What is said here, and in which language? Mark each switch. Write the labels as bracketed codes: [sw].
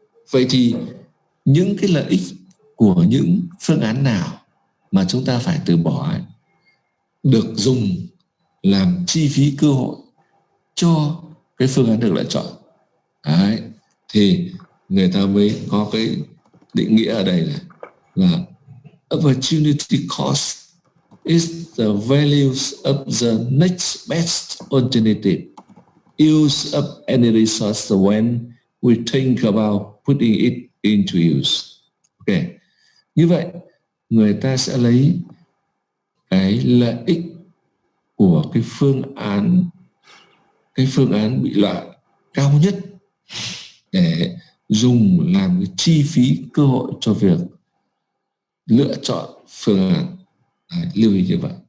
[vi] Vậy thì những cái lợi ích của những phương án nào mà chúng ta phải từ bỏ ấy, được dùng làm chi phí cơ hội cho cái phương án được lựa chọn. Đấy. Thì người ta mới có cái định nghĩa ở đây là [en] opportunity cost is the values of the next best alternative. Use of any resource when we think about putting it into use. Ok. [vi] Như vậy, người ta sẽ lấy cái lợi ích của cái phương án bị loại cao nhất để dùng làm cái chi phí cơ hội cho việc lựa chọn phương án. Đấy, lưu ý như vậy.